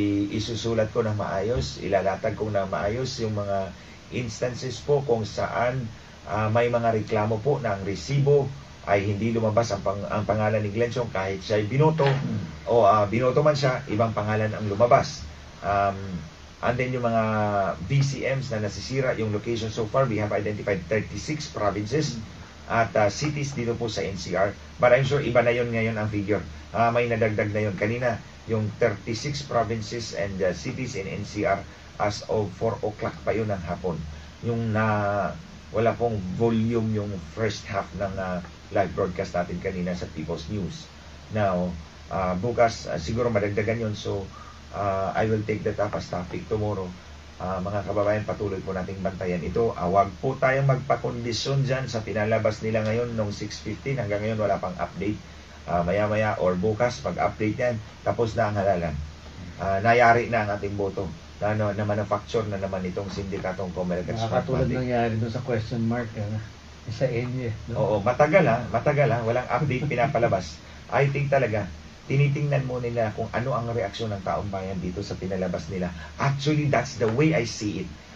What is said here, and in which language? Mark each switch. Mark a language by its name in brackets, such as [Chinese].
[Filipino] Isusulat ko ng maayos, ilalatag ko ng maayos yung mga instances po kung saan may mga reklamo po na ang resibo ay hindi lumabas ang pangalan ni Glenn Chong kahit siya ay binoto o binoto man siya, ibang pangalan ang lumabas. And then yung mga VCMs na nasisira, yung location so far, [English] we have identified 36 provinces [Filipino] at cities dito po sa NCR. [English] But I'm sure [Filipino] iba na yun ngayon ang figure. May nadagdag na yun. Kanina, yung 36 provinces and cities in NCR as of 4 o'clock pa yun ng hapon. Yung wala pong volume yung first half ng live broadcast natin kanina sa People's News. Now, bukas siguro madagdagan yun. [English] So, I will take that up as topic tomorrow. [Filipino] Mga kababayan, patuloy po nating bantayan ito. Huwag po tayong magpakondisyon dyan sa pinalabas nila ngayon noong 6:15. Hanggang ngayon wala pang update. Maya-maya or bukas, pag-update yan, tapos na ang halalan. Nayari na ang ating boto. Na manufacture na naman itong sindikatong Comelec at Nakakatulad Smartmatic. nangyari doon sa question mark, sa ENY. No? Oo, matagal walang update pinapalabas. [English] I think [Filipino] talaga, tinitingnan mo nila kung ano ang reaksyon ng taong bayan dito sa pinalabas nila. [English] Actually, that's the way I see it.